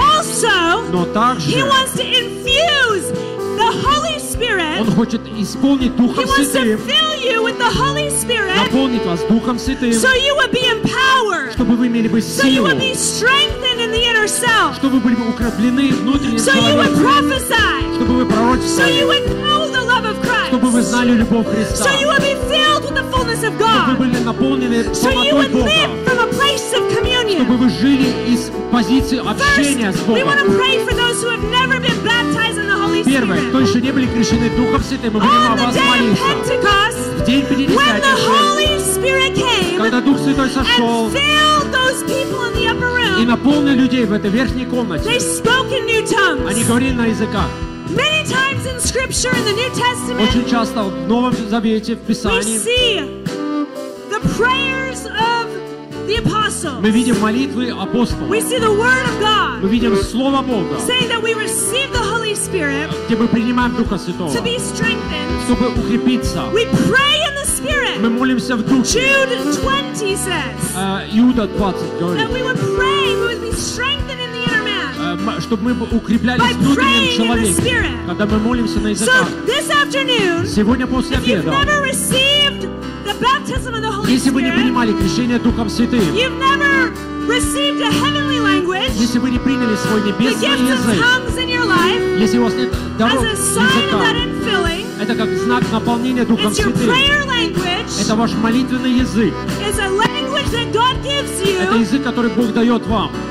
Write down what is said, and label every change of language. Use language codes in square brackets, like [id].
[en] But also, [ru] но также, [en] He wants to infuse the Holy Spirit. [ru] Он хочет исполнить Духом Святым. [en] You with the Holy Spirit, [ru] наполнить вас Духом Святым, [en] so you would be empowered, [ru] чтобы вы имели бы силу, [en] so you would be strengthened in the inner self, [ru] чтобы вы были бы укреплены внутренне, [en] so you would prophesy, [ru] чтобы вы пророчествовали, [en] so you would know the love of Christ, [ru] чтобы вы знали любовь Христа, [en] so you would be filled with the fullness of God, [ru] чтобы вы были наполнены полнотой Бога, [en] so you would live from a place of communion, [ru] чтобы вы жили из позиции общения [en] First, [ru] с Богом. [en] We want to pray for those who have never been baptized in the Holy Spirit. [ru] Первое, кто еще не были крещены Духом Святым, мы будем о вас молиться. [en] When the Holy Spirit came and filled those people in the upper room, [ru] и наполнил людей в этой верхней комнате, [en] they spoke in new tongues. [ru] Они говорили на языках. [en] Many times in Scripture in the New Testament, [ru] очень часто в Новом Завете в Писании, [en] we see the prayers of the apostles. [ru] Мы видим молитвы апостолов. [en] We see the word of God. [ru] Мы видим слово Бога. [en] Saying that we receive the Holy Spirit, [ru] где мы принимаем Духа Святого, [en] to be strengthened. [ru] Чтобы укрепиться. [en] We pray in the Spirit. [ru] Мы молимся в Духе. [en] Jude 20 says. [ru] Иуда 20 говорит. [en] That we would pray, we would be strengthened in the inner man. [ru] Чтобы мы укреплялись внутренним человеком. Когда мы молимся на языках. [en] So this afternoon. [ru] Сегодня после обеда. [en] If you've never received the baptism of the Holy Spirit. [ru] Если вы не принимали крещение Духом Святым. [en] You've never received a heavenly language. [ru] Если вы не приняли свой небесный язык. [en] The gift of tongues in your life. [ru] Если у вас нет дорог языка. Это как знак наполнения Духом Святым. Это ваш молитвенный язык. Это язык, который Бог дает вам.